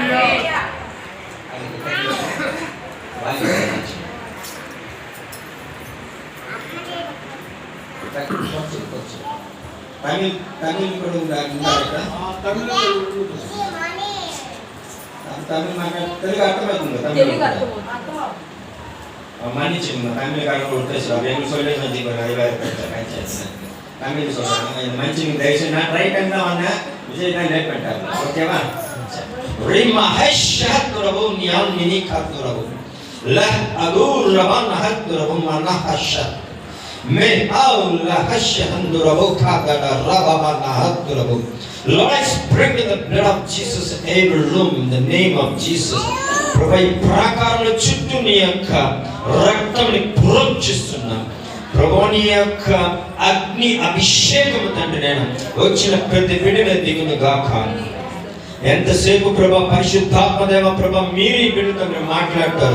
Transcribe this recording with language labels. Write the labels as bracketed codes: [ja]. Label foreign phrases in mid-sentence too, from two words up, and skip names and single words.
[te] తమిళ్ కూడా తమిళ్ మాట్లాడు, తెలుగు అర్థమవుతుంది. [ta] மன்னிச்சுங்க, தமிழ்காரங்க பேசுவாங்க, எங்களுக்கு சொல்லி தமிழ் சொல்றாங்க, மன்னிச்சுங்க தயவுசெய்து. நான் ட்ரை பண்ணி தான் வந்தேன், விஜய் தான் லேட் பண்ணிட்டாங்க. ஓகேவா? ரிமா ஹஷ்ஷத்ரபு நியால் மினி கத்ரபு ல அகூர் ரபன் ஹத்ரபு மனஹஷத் மே அவுல் ஹஷ்ஹந்துரபு காதட ரபப நஹத்ரபு. [en] Lord, I sprinkle the blood of Jesus in every room in the name of Jesus. [te] ప్రభు ఈ ప్రాకారంలో చుట్టూ నీ యొక్క రక్తంని ప్రోక్షిస్తున్నా. ప్రభు నీ యొక్క అగ్ని అభిషేకము తండ్రి నేను వచ్చిన ప్రతి బిడ్డను దిగును గాక. ఎంతసేపు ప్రభా పరిశుద్ధాత్మ దేవ ప్రభా మీరు ఈ బిడ్డతో మీరు మాట్లాడతారు.